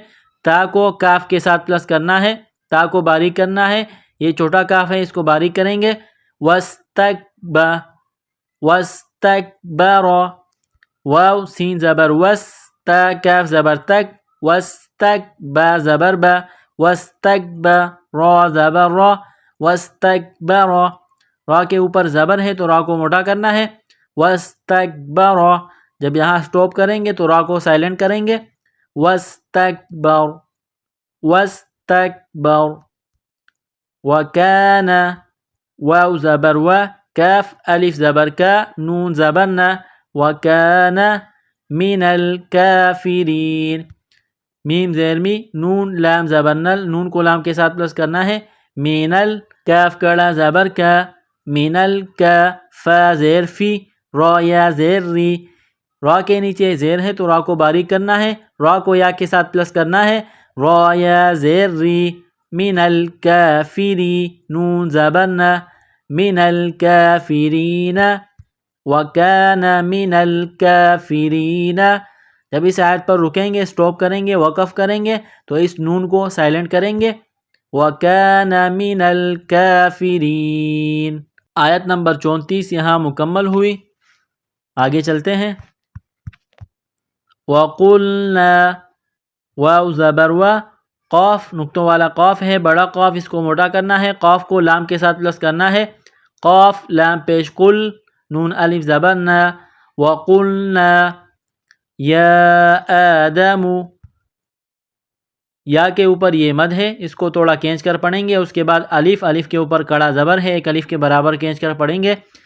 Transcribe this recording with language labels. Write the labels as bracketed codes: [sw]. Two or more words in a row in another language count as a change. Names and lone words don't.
[ur] تا کو کاف کے ساتھ پلس کرنا ہے، تا کو باریک کرنا ہے، یہ چھوٹا کاف ہے، اس کو باریک کریں گے. واستکبر واو سین زبر وس، تا کاف زبر تک، واستکبر زبر با واستکبر را زبر را واستکبر. را کے اوپر زبر ہے تو را کو موٹا کرنا ہے. واستکبر. جب یہاں سٹاپ کریں گے تو را کو سائلنٹ کریں گے. واستکبر واستکبر. وکان واو زبر و، کاف الف زبر کا، نون زبر نا. [ar] وکان من الکافرین [ur] میم زیر می، نون لام زبر نل، نون کو لام کے ساتھ پلس کرنا ہے. من کاف کڑا زبر کا، من الکا. فا زیر فی، را یا زیر ری، را کے نیچے زیر ہے تو را کو باریک کرنا ہے، را کو یا کے ساتھ پلس کرنا ہے. را یا زیر ری. من الکافری نون زبر نا [ar] من الکافرین. وَكَانَ مِنَ الْكَافِرِينَ۔ [ur] جب اس آیت پر رکیں گے، سٹاپ کریں گے، وقف کریں گے تو اس نون کو سائلنٹ کریں گے، [ar] وَكَانَ مِنَ الْكَافِرِينَ۔ [ur] آیت نمبر 34 یہاں مکمل ہوئی۔ آگے چلتے ہیں۔ وَقُلْنَا، واو زبر و، قاف نقطوں والا قاف ہے، بڑا قاف، اس کو موٹا کرنا ہے، قاف کو لام کے ساتھ پلس کرنا ہے، قاف لام پیش قل، نون الف زبر نا، [ar] وَقُلْنَا یا آدم، [ur] یا کے اوپر یہ مد ہے، اس کو تھوڑا کھینچ کر پڑھیں گے، اس کے بعد الف، الف کے اوپر کڑا زبر ہے، ایک الف کے برابر کھینچ کر پڑھیں گے،